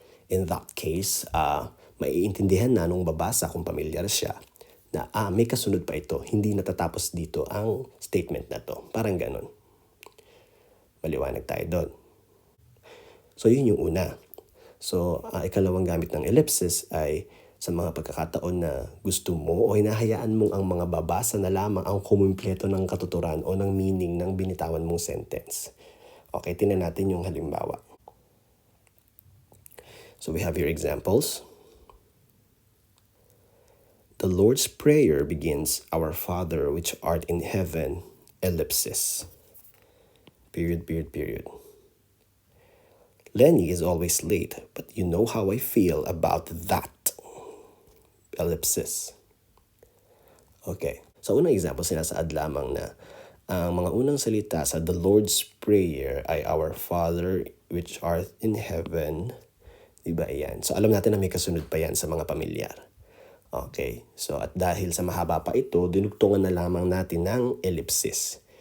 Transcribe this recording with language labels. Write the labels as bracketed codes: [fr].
[tl] In that case, maiintindihan na nung babasa kung pamilyar siya na may kasunod pa ito, hindi natatapos dito ang statement na to. Parang ganun. Maliwanag tayo doon. So, yun yung una. So, ikalawang gamit ng ellipsis ay sa mga pagkakataon na gusto mo o hinahayaan mong ang mga babasa na lamang ang kumumpleto ng katuturan o ng meaning ng binitawan mong sentence. Okay, tingnan natin yung halimbawa. [en] So, we have your examples. The Lord's Prayer begins, Our Father which art in heaven, ellipsis. Period. Lenny is always late, but you know how I feel about that. Ellipsis. Okay. [tl] So, unang example, sinasaad lamang na ang mga unang salita sa The Lord's Prayer ay Our Father which art in heaven. Diba yan? So, alam natin na may kasunod pa yan sa mga pamilyar. Okay. So, at dahil sa mahaba pa ito, dinugtungan na lamang natin ng ellipsis.